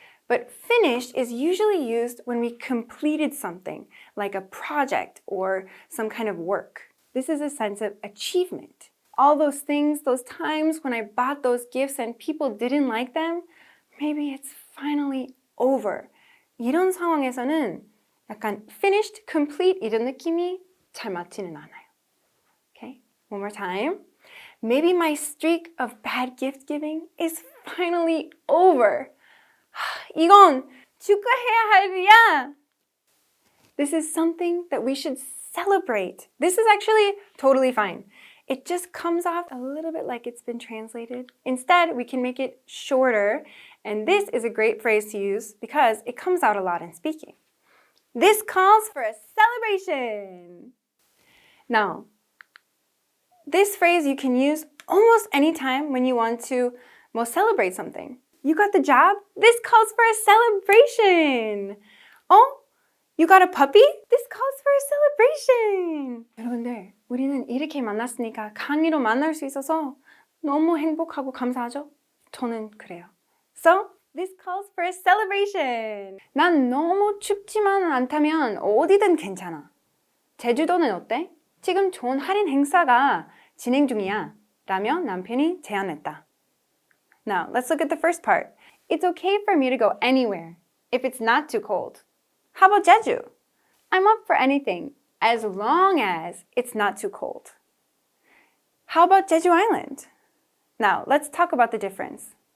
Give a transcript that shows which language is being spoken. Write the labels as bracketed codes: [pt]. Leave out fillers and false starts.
[en] But finished is usually used when we completed something like a project or some kind of work. This is a sense of achievement. All those things, those times when I bought those gifts and people didn't like them, maybe it's finally over. [ko] 이런 상황에서는 약간 finished, complete 이런 느낌이 잘 맞지는 않아요. [en] Okay, one more time. Maybe my streak of bad gift giving is finally over. [ko] 이건 축하해야 할 일이야. [en] This is something that we should celebrate. This is actually totally fine. It just comes off a little bit like it's been translated. Instead, we can make it shorter. And this is a great phrase to use because it comes out a lot in speaking. This calls for a celebration. Now, this phrase you can use almost any time when you want to celebrate something. You got the job? This calls for a celebration. Oh, you got a puppy? This calls for a celebration. [ko] 여러분들, 우리는 이렇게 만났으니까 강의로 만날 수 있어서 너무 행복하고 감사하죠? 저는 그래요. [en] So, this calls for a celebration. [ko] 난 너무 춥지만 않다면 어디든 괜찮아. 제주도는 어때? 지금 좋은 할인 행사가 진행 중이야. 라며 남편이 제안했다. [en] Now, let's look at the first part. It's okay for me to go anywhere if it's not too cold. How about Jeju? I'm up for anything as long as it's not too cold. How about Jeju Island? Now, let's talk about the difference.